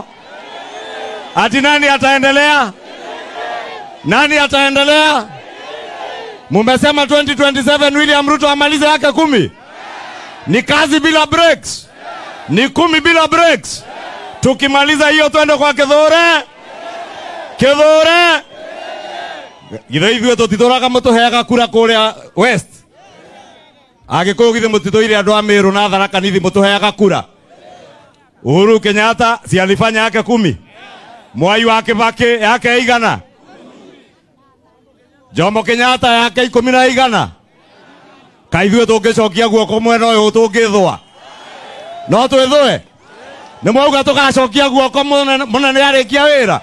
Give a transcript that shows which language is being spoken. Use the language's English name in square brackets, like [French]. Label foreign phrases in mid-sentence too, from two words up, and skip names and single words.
[Swahili] Ati nani ataendelea? Nani ataendelea? Mumesema 2027 William Ruto amalize yake 10. Ni kazi bila breaks. Ni 10 bila breaks. Tukimaliza hiyo twende kwa Kithure. Kithure. [Kikuyu] Githaiwe tutitoraga mutuheaga kura kuria West. Agikuyu githe mutitoire andu a Meru na Tharaka Nithi mutuheaga kura. [Swahili] Uhuru Kenyatta si alifanya yake 10. Mwai wa Kibaki yake 100. Jomo Kenyatta yake 10. [Kikuyu] Kaithuĩ tũngĩcokia guoko mwena ũyũ tũngĩthwa. No twĩthũe. Nĩ mwauga tũgacokia guoko mũnene arĩkia wĩra.